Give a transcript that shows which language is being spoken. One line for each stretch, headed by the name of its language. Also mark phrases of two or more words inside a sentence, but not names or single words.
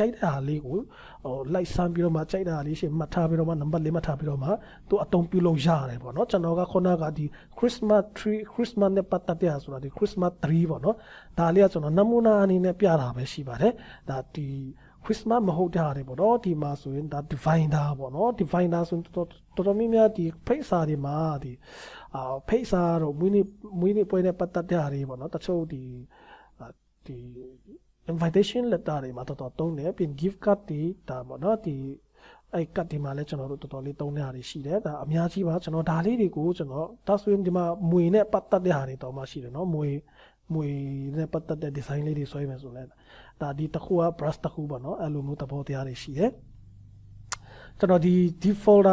Burmese: က်တဲ့ဟာလေးကိုလိုက်ဆန်းပြီးတော့မှကြိုက်တဲ့ဟာလေးရှင်းမှတ်ထားပြီးတော့မှ number လေးမှတ်ထားပြီးတော့မှသူအသုံးပြုလို့ရတယ်ပေါ့နော်ကျွန်တော်ကခုနကဒီ
English: Christmas tree Christmas
Burmese: နဲ့ပတ်သက်တဲ့ဟာဆိုတာဒီ
English: Christmas tree
Burmese: ပေါ့နော်ဒါလေးကကျွန်တော်နမူနာအနေနဲ့ပြတာပဲရှိပါတယ်ဒါဒီ Christmas မဟုတ်တဲ့ဟာတွေပေါ့နော်ဒီမှာဆိုရင်ဒါ divider ပေါ့နော် divider ဆိုရင်တော်တော်များများဒီ face စာတွေမှာဒီ face စာတော့မွေးနေ့ပွဲနဲ့ပတ်သက်တဲ့ဟာတွေပေါ့နော်တချို့ဒီ
English: invitation letter
Burmese: တွေမှာတော်တော်သုံးတယ်ပြီး
English: gift card
Burmese: တွေဒါပေါ့နော်ဒီအဲ့ card တွေမှာလည်းကျွန်တော်တို့တော်တော်လေးသုံးတဲ့ဟာတွေရှိတယ်ဒါအများကြီးပါကျွန်တော်ဒါလေးတွေကိုကျွန်တော်ဒါဆိုရင်ဒီမှာမွေနဲ့ပတ် သက်တဲ့ဟာတွေတော့မှရှိတယ်နော်မွေနဲ့ပတ်သက်တဲ့ design လေးတွေဆွဲမယ်ဆိုလဲဒါဒီတစ်ခုက brush တစ်ခုပေါ့နော်အဲ့လိုမျိုးသဘောတရားတွေရှိတယ်ကျွန်တော်ဒီ folder